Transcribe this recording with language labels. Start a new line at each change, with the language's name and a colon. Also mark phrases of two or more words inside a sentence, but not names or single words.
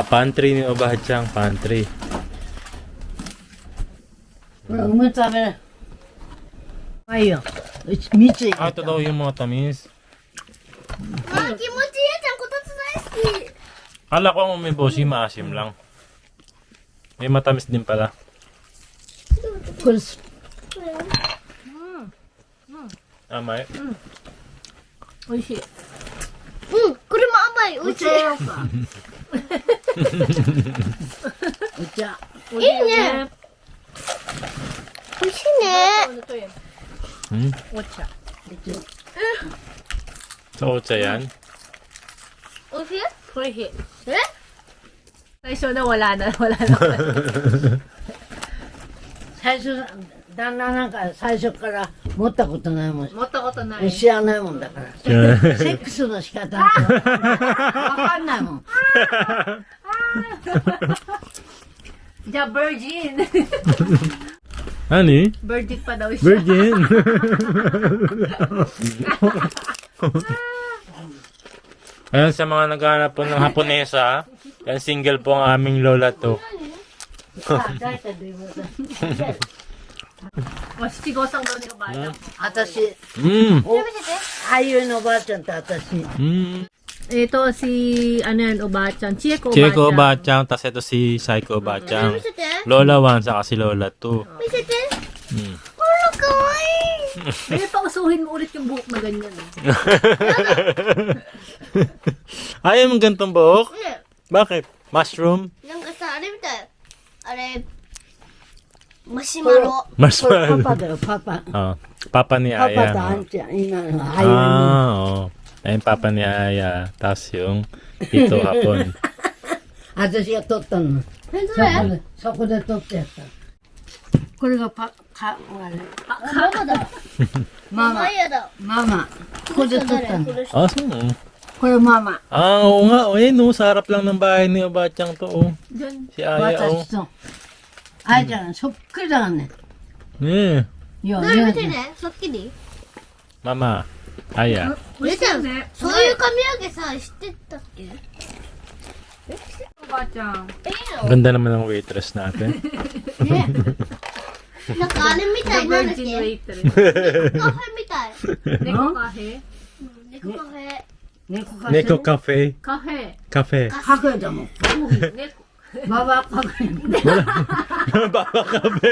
Filipino: Pantry ni Obachang. Pantry.
Japanese: ほら、梅食べる。あいよ。蜜。
Filipino: Ito daw yung mga tamis.
Japanese: 気持ちいいちゃん、こたつ大好き。
Filipino: Kala ko ang may boshi maasim lang. May matamis din pala.
Japanese: これ、 Amay. 美味しい。うん、これも甘い。美お味しい。茶やろうか。お茶。いいね。美味しいね。 Ocha.
Filipino: So, otsa yan.
Japanese: 美味しい？ Kulihi. え？最初な、
Filipino: wala na.
Japanese: 最初、旦那なんか最初から持ったことないもん。持ったことない。知らないもんだから。セックスの仕方わかんないもん。じゃあ、virgin.
Filipino: Ani? Virgin pa daw siya. Virgin. Ayan sa mga naghahanap po ng Haponesa, yan single po ang aming lola to.
Japanese: 七五三のおばあちゃん。私、 Mm. 俳優のおばあちゃんと私。
Filipino: Ito si, ano yan, Obachang. Chieko Obachang. Chieko Obachang, tas ito si Saiko Obachang.
Japanese: 見せて。
Filipino: Lola 1, saka si Lola 2.
Japanese: 見せて。 Mm. ほら、かわいい。
Filipino: Eh, pausuhin mo ulit yung buhok na ganyan. Ayaw mong gantong buhok?
Japanese: ね
Filipino: Bakit? Mushroom?
Japanese: なんかさ、あれみたい。あれ、マシュこれマロ。これ
Filipino: Mushroom.
Japanese: パパだよ、パパ。
Filipino: Oh, papa ni
Japanese: パパ
Filipino: Aya.
Japanese: とあ oh. んちゃん、今の俳優に。
Filipino: Oo. Ayun, papa ni Aya. Tapos yung ito hapon.
Japanese: 私が撮ったの。え、どれ？そこで撮ってやった。これがあれママだ。マママ、ヤだ。ママ。ここで撮ったの。この人
Filipino: Ah, so.
Japanese: これママ。
Filipino: Ah, oo nga. O, no, sa harap lang ng bahay ni Obachang to. Oh. Si Aya, oh.
Japanese: 私と。あいちゃん、そっくりだからね。ねえ。いや、どれ見てね。そっきり。
Filipino: Mama. Aya.
Japanese: そういう髪の毛さ、知ってたっけ？
Filipino: Ganda naman ng waitress natin.
Japanese: なんかあれみたいなんだっけ？カフェみたい。猫カフェ。 Neko Cafe. カフェ。 Cafe. カフェだもん。ババカフェ。 Baba Cafe.